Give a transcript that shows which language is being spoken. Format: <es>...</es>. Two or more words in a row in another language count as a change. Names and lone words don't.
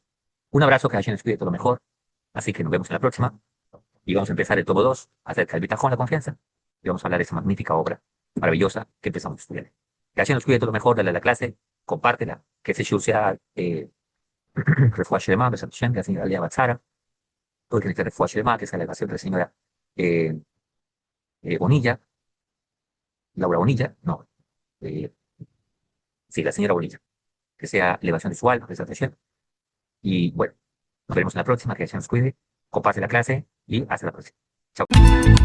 <es>Un abrazo, que Hashem les cuide todo lo mejor. Así que nos vemos en la próxima. Y vamos a empezar el tomo 2 acerca del bitajón, la confianza. Y vamos a hablar de esa magnífica obra maravillosa que empezamos a estudiar. Que Hashem nos cuide todo lo mejor, dale a la clase, compártela, que ese show sea</es> <he>רפואה שלמה, בעזרת השם,</he> <es>que la señora Lea Batzara, todo el que necesite</es> <he>רפואה שלמה,</he> <es>que sea la elevación de la señora eh, Bonilla, Laura Bonilla, no, eh, sí, la señora Bonilla, que sea elevación de su alma,</es> <he>בעזרת השם.</he> <es>Y bueno, nos veremos en la próxima, que Hashem nos cuide, comparte la clase y hasta la próxima.</es>